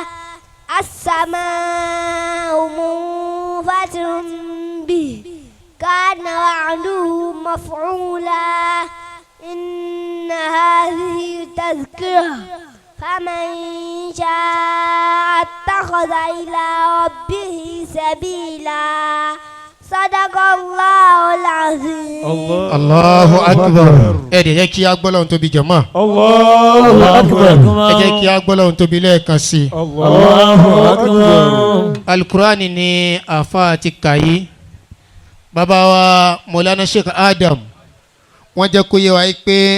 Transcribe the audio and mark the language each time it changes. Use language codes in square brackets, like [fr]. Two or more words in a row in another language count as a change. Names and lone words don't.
[ar] السماء منفطر به كان وعده مفعولا إن هذه تذكرة فمن شاء اتخذ إلى ربه سبيلا صدق الله العظيم. الله أكبر. [yo] ẹ jẹ́ kí a gbọ́ lọ́hùn tóbi jàmáà. [ar] الله أكبر. [yo] ẹ jẹ́ kí a gbọ́ lọ́hùn tóbi lẹ́ẹ̀kan sí. [ar] الله أكبر. [yo] alukurani ni àfa ti kà yìí. bàbá wa Mọ̀lánà Sheikh Adam wọ́n jẹ́ kó yé wa pé